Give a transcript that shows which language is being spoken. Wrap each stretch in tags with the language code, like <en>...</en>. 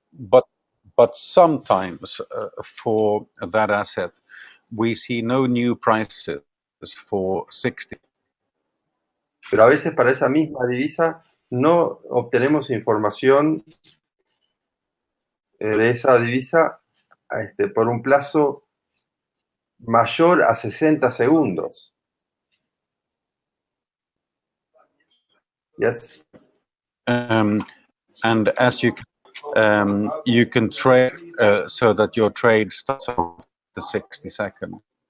<en>But sometimes for that asset, we see no new prices for 60.</en> <es>Pero a veces para esa misma divisa no obtenemos información de esa divisa por un plazo mayor a 60 segundos.</es> <en>Yes. And as you can trade so that your trade starts after 60 seconds.</en>